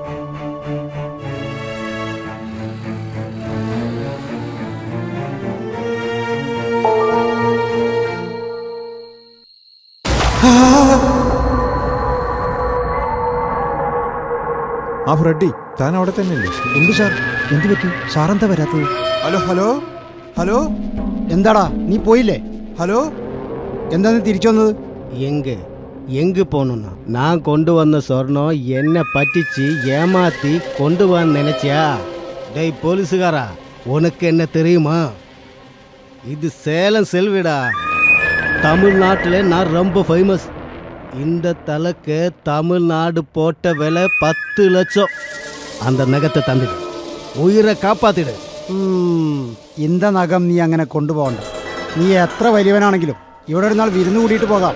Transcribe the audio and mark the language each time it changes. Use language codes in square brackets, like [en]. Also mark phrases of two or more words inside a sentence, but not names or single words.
[ml] ആ ഫ്രെഡി, താൻ അവിടെ തന്നെ ഇല്ലേ? ഉണ്ട് സാർ. എന്തു പറ്റി? സാറെന്താ വരാത്തത്? ഹലോ ഹലോ ഹലോ. എന്താടാ, നീ പോയില്ലേ? ഹലോ, എന്താ നീ തിരിച്ചു വന്നത്? [ta] எங்கு போகணும்னா நான் கொண்டு வந்த சொர்ணம் என்னை பറ്റിச்சு ஏமாத்தி கொண்டு வர நினைச்சியா? டேய் போலீஸுகாரா, உனக்கு என்ன தெரியுமா? இது சேலம் செல்விடா. தமிழ்நாட்டில் நான் ரொம்ப ஃபேமஸ். இந்த தலைக்கு தமிழ்நாடு போட்ட விலை 10 லட்சம். அந்த நகத்தை தந்துடு, உயிரே காப்பாத்திடு. [ml] ഇന്ത നഖം നീ അങ്ങനെ കൊണ്ടുപോകണ്ട. നീ എത്ര വലിയവനാണെങ്കിലും ഇവിടെ ഒരു നാൾ വിരുന്ന് കൂടിയിട്ട് പോകാം.